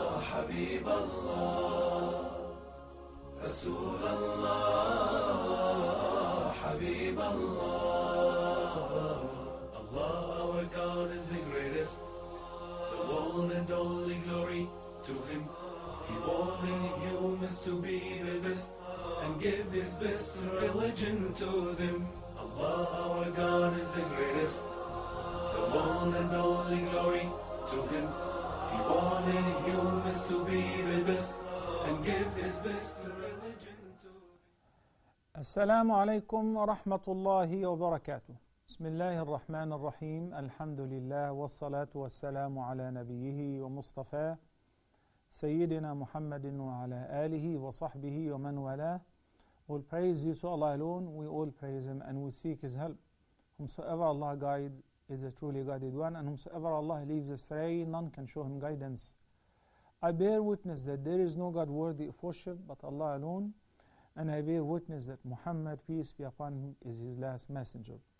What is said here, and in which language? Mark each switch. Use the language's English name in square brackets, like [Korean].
[Arabic] حبيب الله رسول الله حبيب الله. [English] Allah our God is the greatest, the one and only glory to Him. He wanted humans to be the best and give His best religion to them. Allah our God is the greatest, the one and only glory to Him. He wanted humans to be the best and give His best religion to them. [Arabic] السلام عليكم ورحمة الله وبركاته. بسم الله الرحمن الرحيم. الحمد لله والصلاة والسلام على نبيه ومصطفاه سيدنا محمد وعلى آله وصحبه ومن والاه. [English] All praise you to Allah alone. We all praise Him and we seek His help. Whomsoever Allah guides is a truly guided one, and whomsoever Allah leaves astray, none can show him guidance. I bear witness that there is no God worthy of worship but Allah alone, and I bear witness that Muhammad, peace be upon him, is His last messenger.